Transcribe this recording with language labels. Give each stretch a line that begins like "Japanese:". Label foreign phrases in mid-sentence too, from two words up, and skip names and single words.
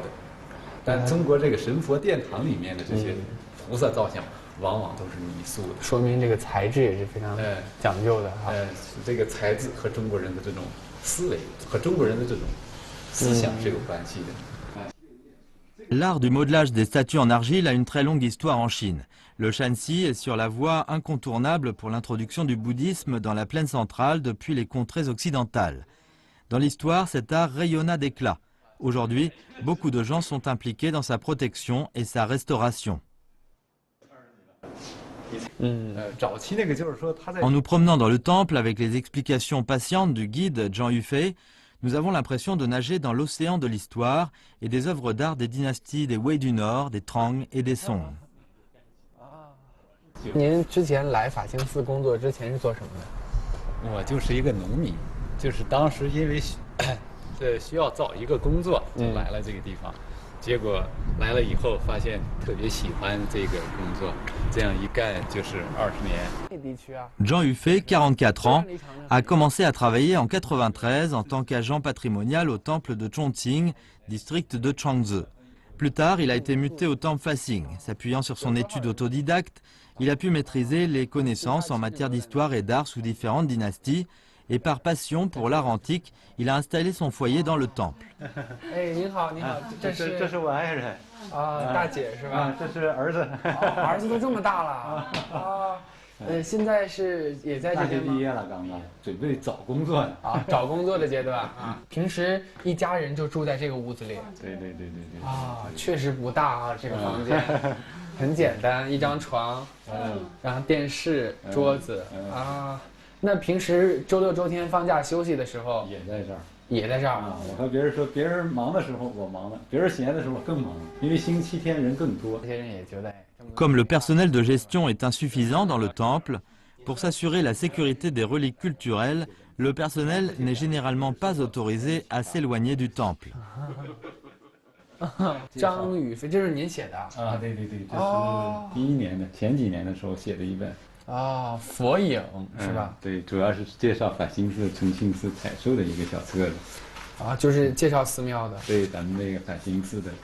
Chinese: 但中国这个神佛殿堂里面的这些菩萨造像，往往都是泥塑的，说明这个材质也是非常讲究的哈。这个材质和中国人的这种思维和中国人的这种思想是有关系的。
French: L'art du modelage des statues en argile a une très longue histoire en Chine. Le Shanxi est sur la voie incontournable pour l'introduction du bouddhisme dans la plaine centrale depuis les contrées occidentales. Dans l'histoire, cet art rayonna d'éclat. Aujourd'hui, beaucoup de gens sont impliqués dans sa protection et sa restauration. En nous promenant dans le temple avec les explications patientes du guide Zhang Yufei, nous avons l'impression de nager dans l'océan de l'histoire et des œuvres d'art des dynasties des Wei du Nord, des Trang et des Song.
Chinese: 您之前来法兴寺工作之前是做什么的？我就是一个农民，就是当时因为需要找一个工作，就来了这个地方。结果来了以后，发现特别喜欢这个工作，这样一干就是20年。
French: Zhang Yufei, 44 ans, a commencé à travailler en 93 en tant qu'agent patrimonial au temple de Chongqing, district de Changzhou. Plus tard, il a été muté au temple Fasing. S'appuyant sur son étude autodidacte, il a pu maîtriser les connaissances en matière d'histoire et d'art sous différentes dynasties. Et par passion pour l'art antique, il a installé son foyer dans le temple.
Chinese: 哎，您好，您好，这是我爱人啊，大姐是吧？这是儿子，儿子都这么大了啊。现在是也在这边吗？大学毕业了，刚刚准备找工作呢。啊，找工作的阶段啊。平时一家人就住在这个屋子里。对。啊，确实不大啊，这个房间很简单，一张床，然后电视、桌子啊。那平时周六周天放假休息的时候也在这儿，也在这儿啊。我和别人说，别人忙的时候我忙了，别人闲的时候更忙，因为星期天人更多。这些人也觉得。
French: Comme le personnel de gestion est insuffisant dans le temple, pour s'assurer la sécurité des reliques culturelles, le personnel n'est généralement pas autorisé à s'éloigner du temple.
Chinese: 张宇飞，这是您写的啊？对，这是第一年的，前几年的时候写的一本。啊，佛影是吧？对，主要是介绍法兴寺、澄清寺采收的一个小册子。啊，就是介绍寺庙的。对，咱们那个法兴寺的。